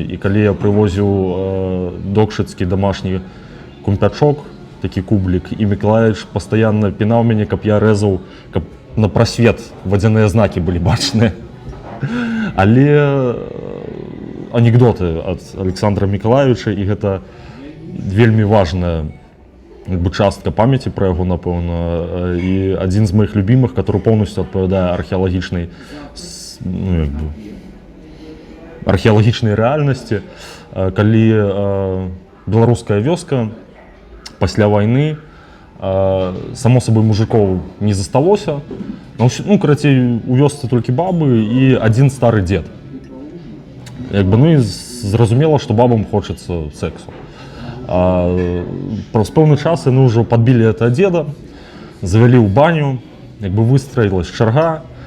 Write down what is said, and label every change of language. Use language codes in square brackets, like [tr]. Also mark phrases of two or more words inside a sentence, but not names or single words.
[be] І калі я прывозіў докшыцкі дамашні кумпячок, такі кублік, і Миколаевич пастаянна пінаў мяне, каб я рэзаў, каб на прасвет вадзяныя знакі былі бачныя. Але анекдоты ад Александра Миколаевича, і гэта вельмі важная частка памяці пра яго, напэўна, і адзін з моих любімых, [ru] который полностью [be] адпавядае археалагічнай, ну, як бы, археалагічнай рэальнасці, калі беларуская вёска пасля вайны, [ru] само собой, мужиков не засталося. [be] Ну, карацей, у вёсцы толькі бабы і адзін стары дзед. Як бы, ну і зразумела, што бабам хочацца сексу. Праз пэўны час яны ўжо падбілі этого дзеда, завялі ў баню, як бы выстраілась чарга.